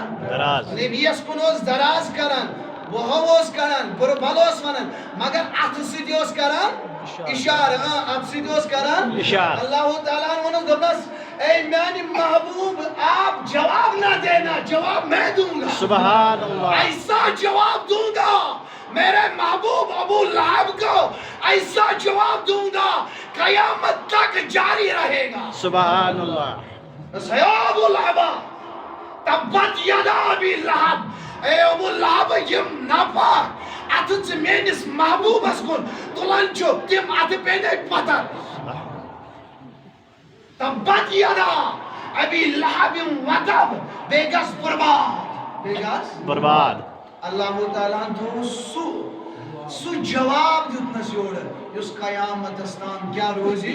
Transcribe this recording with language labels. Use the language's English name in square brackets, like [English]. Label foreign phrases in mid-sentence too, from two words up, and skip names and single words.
[Kashmiri] دراز نبیس کُن اوس دراز کران وہو اوس کران بُرٕ بل اوس ونان مگر اتھٕ سۭتۍ اوس کران اشارٕ اتھٕ سۭتۍ اوس کران اشارٕ اللہ تعالیٰ ہن ووٚنُس دوٚپنس اے میانہِ محبوب [Urdu] آپ جواب نہ دینا جواب میں دوں گا [Arabic] سبحان اللہ [Urdu] ایسا جواب دوں گا میرے محبوب ابو لہب کو ایسا جواب دوں گا قیامت تک جاری رہے گا [Arabic] سبحان اللہ [Kashmiri] یا ابو لہب [Arabic] تبت یدا ابی لہب [Kashmiri] اے ابو لہب یم ناپاک اتھ ژٕ میٲنِس محبوبس کُن تُلان چھُکھ تِم اتھٕ پیٚنے پتھر [Arabic] تبت یدا ابی لہب وتب [Kashmiri] بیٚیہِ گژھ برباد بیٚیہِ گژھ برباد اللہ تعالیٰ ہن تھوٚو سُہ جواب دیُتنس یورٕ یُس قیامتس تام کیٛاہ روزِ